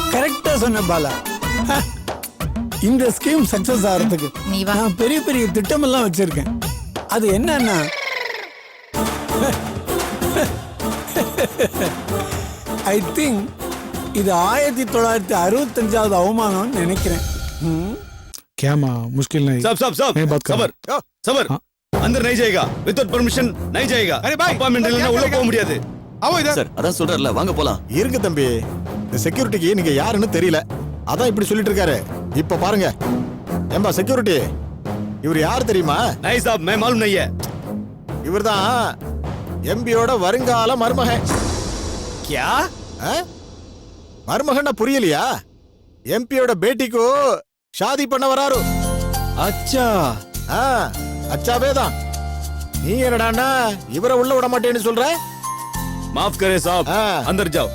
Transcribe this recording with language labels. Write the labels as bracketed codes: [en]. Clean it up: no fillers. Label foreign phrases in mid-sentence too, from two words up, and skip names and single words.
[ta] கரெக்டா சொன்ன பாலா. இந்த [en] scheme success [ta] ஆகிறதுக்கு நீ வா. நான் பெரிய பெரிய திட்டம் எல்லாம் வச்சிருக்கேன். அது என்னன்னா, [en] I think [ta] இது 1965வது அவமானம்னு நினைக்கிறேன். [hi] क्या माँ मुश्किल नहीं सब मैं बात कर सबर सबर हाँ। अंदर नहीं जाएगा [en] without permission [hi] नहीं जाएगा अरे भाई अपार्टमेंट [ta] இல்லனா உள்ள போக முடியாது சார் அதான் சொல்றாருல வாங்க போலாம். இருங்க தம்பி, இந்த செக்யூரிட்டிக்கு நீங்க யாருன்னு தெரியல, அதான் இப்படி சொல்லிட்டு இருக்காரு. இப்ப பாருங்க, ஏம்பா செக்யூரிட்டி, இவர் யார் தெரியுமா? [hi] नहीं साहब मैं मालूम नहीं है. [ta] இவர்தான் எம்பியோட வருங்கால மருமகன். [hi] क्या [ta] மருமகன்னா புரியலையா? எம்பியோட பேட்டிக்கு ஷாதி பண்ண வராரு. [hi] अच्छा [ta] அச்சாவே தான். நீ என்னடான்னா இவரை உள்ள விட மாட்டேன்னு சொல்ற? [hi] माफ करें साहब अंदर जाओ.